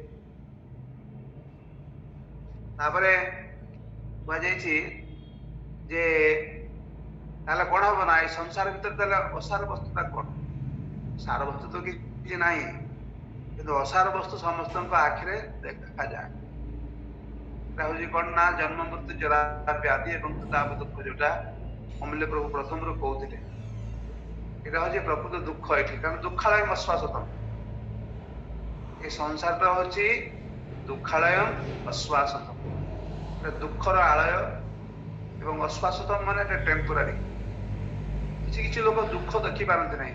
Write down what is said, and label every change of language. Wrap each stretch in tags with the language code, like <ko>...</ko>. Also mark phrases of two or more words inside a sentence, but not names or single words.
<or>ତାପରେ କୁହାଯାଇଛି ଯେ ତାହେଲେ କଣ ହବ ନା, ଏଇ ସଂସାର ଭିତରେ ତାହେଲେ ଅସାର ବସ୍ତୁଟା କଣ? ସାର ବସ୍ତୁ ତ କିଛି ନାହିଁ, କିନ୍ତୁ ଅସାର ବସ୍ତୁ ସମସ୍ତଙ୍କ ଆଖିରେ ଦେଖାଯାଏ।</or> <bn>এটা হচ্ছে</bn> <or>କଣ ନା ଜନ୍ମ ମୃତ୍ୟୁ ଜରା ବ୍ୟାଧି ଏବଂ ତାପ ଦୁଃଖ, ଯୋଉଟା ଅମୂଲ୍ୟ ପ୍ରଭୁ ପ୍ରଥମରୁ କହୁଥିଲେ।</or> <bn>এটা হচ্ছে</bn> <or>ପ୍ରକୃତ ଦୁଃଖ ଏଠି, କାରଣ ଦୁଃଖାଳୟ ଅଶ୍ୱାସତମ। ଏ ସଂସାରଟା ହଉଛି ଦୁଃଖାଳୟ ଅଶ୍ୱାସତମ। এটা ଦୁଃଖର ଆଳୟ ଏବଂ ଅଶ୍ୱାସତମ ମାନେ এটা ଟେମ୍ପୋରାରୀ। କିଛି କିଛି ଲୋକ ଦୁଃଖ ଦେଖି ପାରନ୍ତି ନାହିଁ।</or>